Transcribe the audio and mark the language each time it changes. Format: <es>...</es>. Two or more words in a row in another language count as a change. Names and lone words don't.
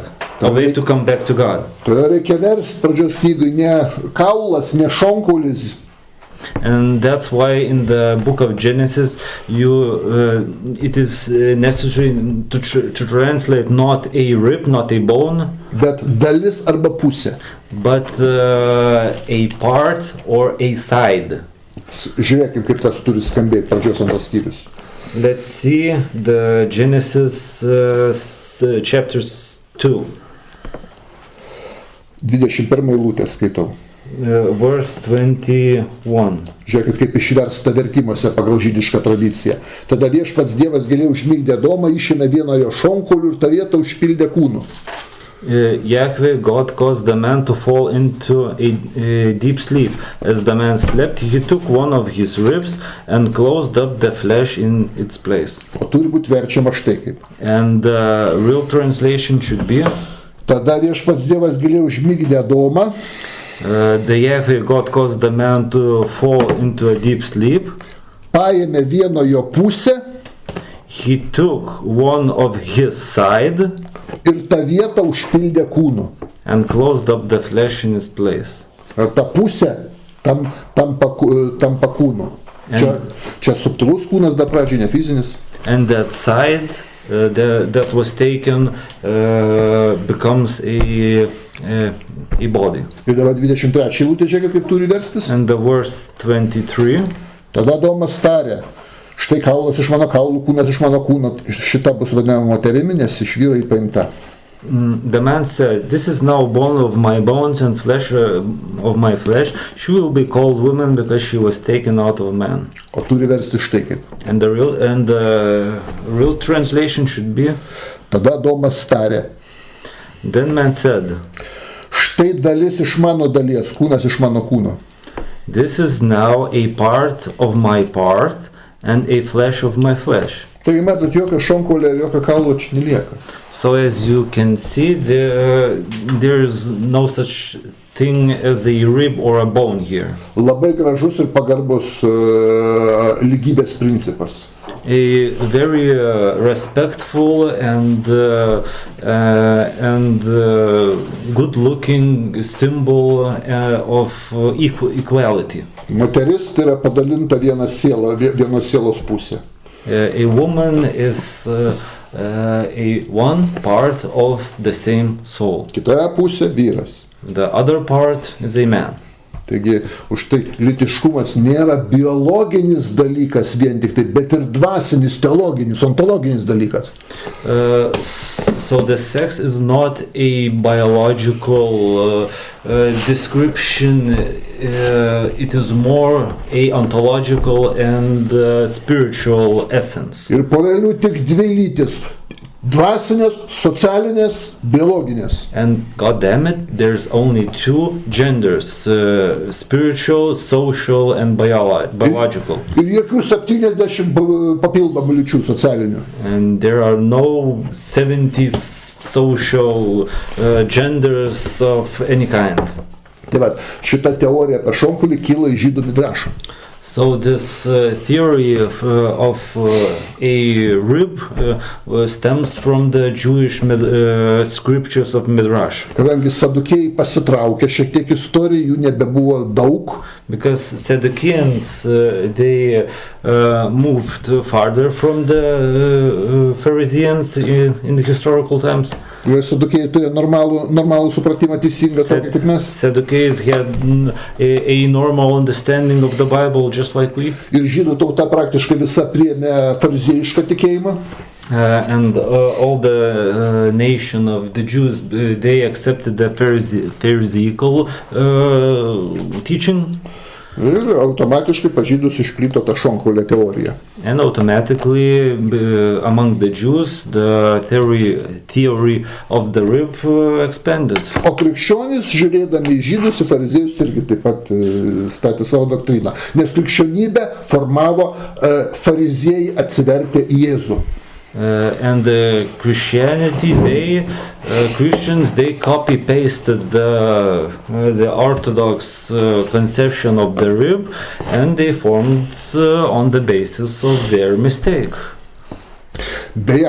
<en>A way to come back to God.</en> <lt>Tai reikia versti pradžios knygui ne kaulas, ne šonkaulis.</lt> <en>And that's why in the book of Genesis it is necessary to translate not a rib, not a bone,</en> <lt>bet dalis arba pusė.</lt> <en>But a part or a side.</en> <lt>Žiūrėkim, kaip tas turi skambėti pradžios antras skyrius.</lt> <en>Let's see the Genesis chapter 2.</en> <lt>21 eilutę skaitau.</lt> <en>Verse 21.</en> <lt>Žiūrėkit, kaip išversta vertimuose pagal žydišką tradiciją. Tada viešpats Dievas giliai užmigdė Adomą, išėmė vieną jo šonkaulių ir tą vietą užpildė kūnu.</lt> <en>Yahweh God caused the man to fall into a deep sleep. As the man slept, he took one of his ribs and closed up the flesh in its place.</en> <lt>O turi būti verčiama štai kaip.</lt> <en>And the real translation should be:</en> <lt>Tada viešpats Dievas giliai užmigdė Adomą.</lt> <en>The Yahweh God caused the man to fall into a deep sleep.</en> <lt>Paėmė vieno jo pusę.</lt> <en>He took one of his side.</en> <lt>Ir tą vietą užpildė kūnu.</lt> <en>And closed up the flesh in its place.</en> <lt>Ta pusė tampa kūnu. Čia subtilus kūnas, dar pradžiai ne fizinis.</lt> <en>And that side that was taken becomes a body.</en> <lt>Ir dabar 23 eilutė, žiūrėkit, kaip turi verstis.</lt> <en>And the verse 23.</en> <lt>Tada Adomas tarė, štai kaulas iš mano kaulų, kūnas iš mano kūno, šita bus vadinama moterimi, nes iš vyro jį paimta.</lt> <en>The man said, "This is now bone of my bones and flesh of my flesh. She will be called woman because she was taken out of man."</en> <lt>O turi versti štai kaip.</lt> <en>And the real translation should be.</en> <lt>Tada Adomas tarė,</lt> <en>Then man said,</en> <lt>štai dalis iš mano dalies, kūnas iš mano kūno.</lt> <en>"This is now a part of my part and a flesh of my flesh."</en> <lt>Taigi matot, jokio šonkaulio ir jokio kaulo čia nelieka.</lt> <en>So as you can see, there is no such thing as a rib or a bone here.</en> <lt>Labai gražus ir pagarbus lygybės principas.</lt> <en>A very respectful and good-looking symbol of equality.</en> <lt>Moteris tai yra padalinta vienos sielos pusė.</lt> <en>A woman is a one part of the same soul.</en> <lt>Kitoje pusė vyras.</lt> <en>The other part is a man.</en> <lt>Taigi, už tai lytiškumas nėra biologinis dalykas vien tik tai, bet ir dvasinis, teologinis, ontologinis dalykas.</lt> <en>So the sex is not a biological description, it is more a ontological and spiritual essence.</en> <lt>Ir po velnių tik dvi lytis. Dvasinės, socialinės, biologinės.</lt> <en>And god damn it, there's only two genders, spiritual, social and biological.</en> <lt>Ir jokių 70 papildomų lyčių socialinių.</lt> <en>And there are no 70 social genders of any kind.</en> <lt>Tai va, šita teorija apie šonkaulį kyla iš žydų midrašo.</lt> <en>So this theory of a rib stems from the Jewish scriptures of Midrash.</en> <lt>Kadangi sadukėjai pasitraukė šiek tiek istorijų, jų nebebuvo daug.</lt> <en>Because Sadduceans they moved farther from the Pharisees in the historical times.</en> <lt>Sadukėjai turėjo normalų supratimą teisingą, tokį kaip mes.</lt> <en>Sadducees had a normal understanding of the Bible just like we.</en> <lt>Ir žydų tauta praktiškai visa priėmė fariziejišką tikėjimą.</lt> <en>And all the nation of the Jews, they accepted the Pharisaical teaching.</en> <lt>Ir automatiškai pažydus išplito ta šonkaulio teorija.</lt> <en>And automatically among the Jews the theory of the rib expanded.</en> <lt>O krikščionys, žiūrėdami į žydus, į fariziejus irgi taip pat statė savo doktriną. Nes krikščionybę formavo fariziejai atsivertę į Jėzų.</lt> <en>And the Christianity, Christians, they copy-pasted the Orthodox conception of the rib, and they formed on the basis of their mistake.</en> <lt>Beje,</lt>